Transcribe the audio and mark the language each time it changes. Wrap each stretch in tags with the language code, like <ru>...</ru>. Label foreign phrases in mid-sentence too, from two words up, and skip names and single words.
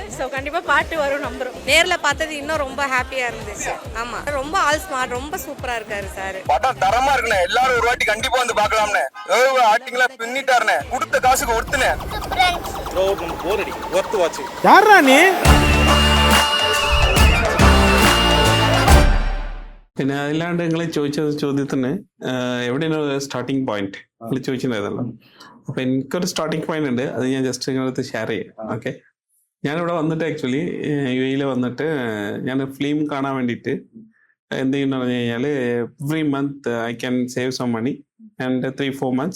<ta>ஸோ கண்டிப்பாக பார்ட் 2 வரும் நம்புறோம். நேரில் பார்த்தது இன்னும் ரொம்ப ஹாப்பியாக இருந்துச்சு. ஆமாம், ரொம்ப</ta> <en>all smart,</en> <ta>ரொம்ப சூப்பராக இருக்காரு சார். படம் தரமா இருக்குண்ணே, எல்லாரும் ஒரு வாட்டி கண்டிப்பா வந்து பார்க்கலாம்னே. ஆக்டிங்ல பின்னிட்டாருண்ணே, கொடுத்த காசுக்கு ஒருத்துனே. போர் அடி,</ta> <en>worth watch.</en> <ta>யாரா நீ?</ta> <ml>പിന്നെ അതിലാണ്ട് നിങ്ങൾ ചോദിച്ച ചോദ്യത്തിന് എവിടെയാണ്</ml> <en>starting point</en> <ml>നിങ്ങൾ ചോദിച്ചിട്ടുണ്ടായിരുന്നല്ലോ. അപ്പൊ എനിക്കൊരു</ml> <en>starting point</en> <ml>ഉണ്ട്, അത് ഞാൻ ജസ്റ്റ് നിങ്ങളടുത്ത് ഷെയർ ചെയ്യാം. ഓക്കെ, ഞാനിവിടെ വന്നിട്ട് ആക്ച്വലി UAE വന്നിട്ട് ഞാൻ ഫിലിം കാണാൻ വേണ്ടിയിട്ട് എന്ത് ചെയ്യുന്ന പറഞ്ഞു കഴിഞ്ഞാൽ</ml> <en>every month I can save some money and 3-4 months.</en>